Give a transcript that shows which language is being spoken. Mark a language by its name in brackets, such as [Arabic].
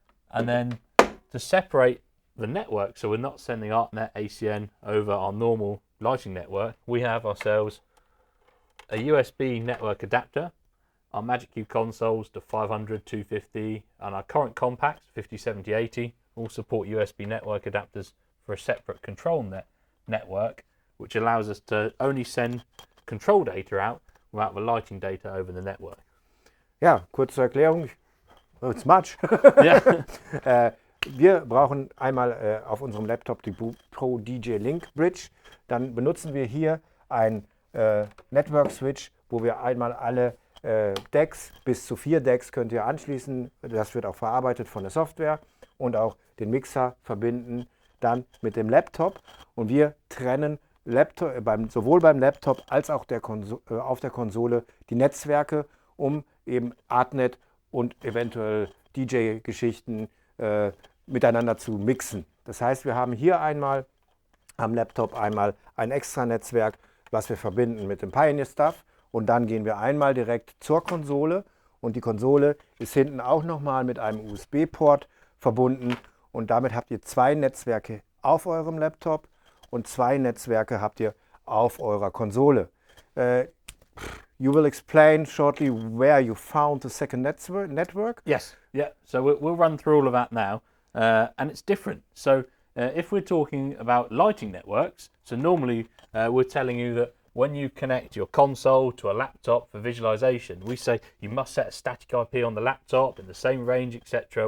[English] And then to separate the network, so we're not sending ArtNet ACN over our normal lighting network, we have ourselves a USB network adapter, our MagicQ consoles to 500, 250, and our current compacts, 50, 70, 80, all support USB network adapters for a separate control network, which allows us to only send control data out without the lighting data over the network. [German] Ja, kurze Erklärung. [English] It's much. Yeah. [German] Wir brauchen einmal auf unserem Laptop die Pro DJ Link Bridge. Dann benutzen wir hier ein Network Switch, wo wir einmal alle Decks, bis zu 4 Decks könnt ihr anschließen. Das wird auch verarbeitet von der Software und auch den Mixer verbinden dann mit dem Laptop. Und wir trennen sowohl beim Laptop als auch auf der Konsole die Netzwerke, um eben ArtNet und eventuell DJ-Geschichten miteinander zu mixen. Das heißt, wir haben hier einmal am Laptop einmal ein extra Netzwerk, was wir verbinden mit dem Pioneer Stuff, und dann gehen wir einmal direkt zur Konsole und die Konsole ist hinten auch nochmal mit einem USB-Port verbunden und damit habt ihr 2 Netzwerke auf eurem Laptop und 2 Netzwerke habt ihr auf eurer Konsole. [English] you will explain shortly where you found the second network. Yes. Yeah. So we'll run through all of that now, and it's different. So if we're talking about lighting networks, so normally we're telling you that when you connect your console to a laptop for visualization, we say you must set a static IP on the laptop in the same range, etc.